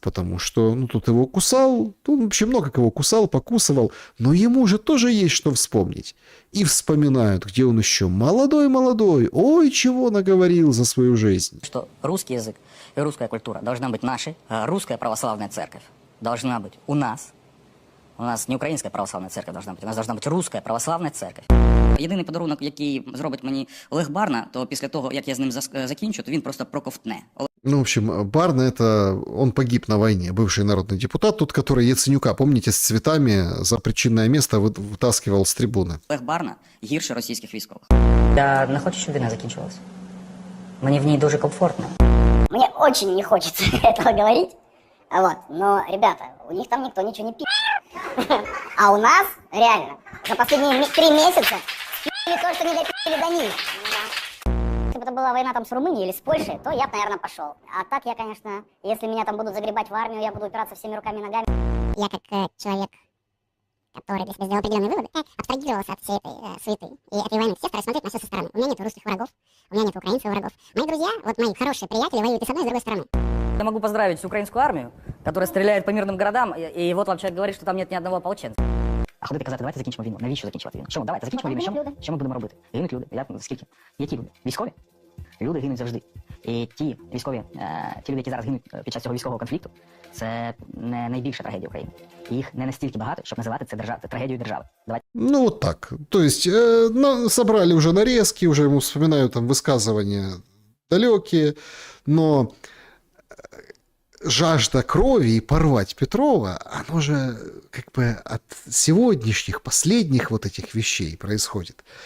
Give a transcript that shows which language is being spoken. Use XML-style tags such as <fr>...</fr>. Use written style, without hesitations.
<ru>Потому что тут его кусал, вообще много кого кусал, покусывал, но ему же тоже есть что вспомнить. И вспоминают, где он еще молодой, ой, чего наговорил за свою жизнь. Что русский язык и русская культура должна быть нашей, русская православная церковь должна быть у нас,</ru> <uk>У нас не українська православна церква должна бути, у нас должна бути руська православна церква. Єдиний подарунок, який зробить мені Олег Барна, то після того, як я з ним закінчу, то він просто проковтне.</uk> <ru>Ну, в общем, Барна это... Он погиб на войне, бывший народный депутат, тот, который Яценюка, помните, с цветами за причинное место вытаскивал с трибуны.</ru> <uk>Олег Барна гірше російських військових. Я не хочу, щоб війна закінчилась. Мені в ній дуже комфортно.</uk> <ru>Мне очень не хочется этого говорить. Вот, но, ребята, у них там никто ничего не пи***. А у нас, реально, за последние 3 месяца пи***ли то, что не допи***ли до них. Если бы это была война там с Румынией или с Польшей, то я бы, наверное, пошел. А так я, конечно, если меня там будут загребать в армию, я буду упираться всеми руками и ногами. Я как человек, который для себя сделал определенные выводы, абстрагировался от всей этой суеты и этой войны. Все стали смотреть на все со стороны. У меня нет русских врагов, у меня нет украинцев врагов. Мои друзья, вот мои хорошие приятели воюют и с одной, и с другой стороны. Я могу поздравить всю украинскую армию, которая стреляет по мирным городам, и вот вам человек говорит, что там нет ни одного ополченца.</ru> <uk>А ходити казати, давайте закінчимо війну. Навіщо закінчувати війну? Чому? Давайте закінчимо війну. Що ми будемо робити? Гинуть люди. Скільки? Які люди? Військові? Люди гинуть завжди. І ті військові, ті люди, які зараз гинуть під час цього військового конфлікту, це не найбільша трагедія України. Їх не настільки багато, щоб називати це трагедією держави. Давайте.</uk> <ru>Ну, вот так. То есть, собрали уже нарезки, уже ему вспоминаю там высказывания далекие, но жажда крови и порвать Петрова, оно же как бы от сегодняшних, последних вот этих вещей происходит.</ru>